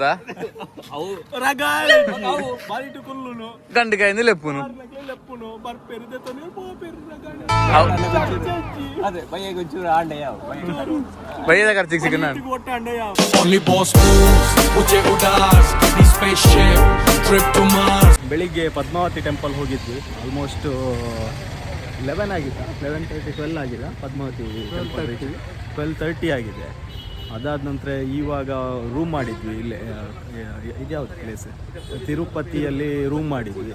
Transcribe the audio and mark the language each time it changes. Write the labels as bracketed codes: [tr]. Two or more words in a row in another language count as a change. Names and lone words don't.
[tcy] ಅವು ಬಾರಿಟು ಕುಲ್ಲುನು ಗಂಡಿಕಾಯಿಂದ ಲೆಪ್ಪುನು ಲೆಪ್ಪುನು ಬರ್ಪೆರಿದೆ ತೊನೆ ಪೋಪೆರು ಅದೇ ಬಯ್ಯಗೆ ಒಂಚೂರು ಆಂಡೆ ಯಾವ ಬೈಯದ ಖರ್ಚಿಗೆ ಸಿಕ್ಕ ನಾನು ಒಟ್ಟ ಅಂಡ ಯಾವ [en] Only boss moves, uje udas, the spaceship, trip to Mars. [kn] ಬೆಳಿಗ್ಗೆ ಪದ್ಮಾವತಿ ಟೆಂಪಲ್ ಹೋಗಿದ್ವಿ. ಆಲ್ಮೋಸ್ಟ್ 11 ಆಗಿದೆ, 11:30 12 ಆಗಿದೆ. ಪದ್ಮಾವತಿ ಟೆಂಪಲ್ 12:30 ಆಗಿದೆ. ಅದಾದ ನಂತರ ಇವಾಗ ರೂಮ್ ಮಾಡಿದ್ವಿ ಇಲ್ಲೇ. ಇದ್ಯಾವುದು ಪ್ಲೇಸ್? ತಿರುಪತಿಯಲ್ಲಿ ರೂಮ್ ಮಾಡಿದ್ವಿ.